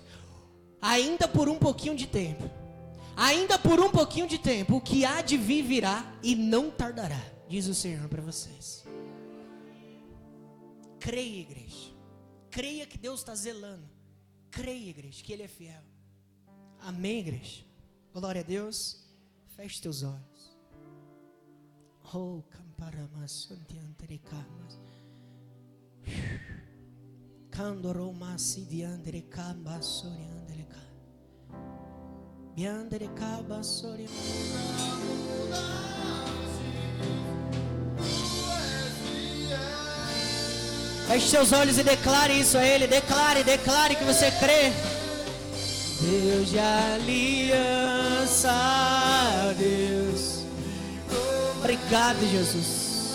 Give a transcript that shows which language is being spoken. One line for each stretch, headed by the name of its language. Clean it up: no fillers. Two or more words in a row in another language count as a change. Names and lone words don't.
Portuguese: Ainda por um pouquinho de tempo, ainda por um pouquinho de tempo, o que há de vir virá e não tardará, diz o Senhor para vocês. Creia, igreja. Creia que Deus está zelando. Creia, igreja, que Ele é fiel. Amém, igreja? Glória a Deus. Feche teus olhos. Oh, camparamas, antianterecamas. Candoromasi dianderecamba, soriandeleca. Bianderecaba, soriandeleca. Feche seus olhos e declare isso a Ele. Declare que você crê. Deus de aliança, Deus. Obrigado, Jesus.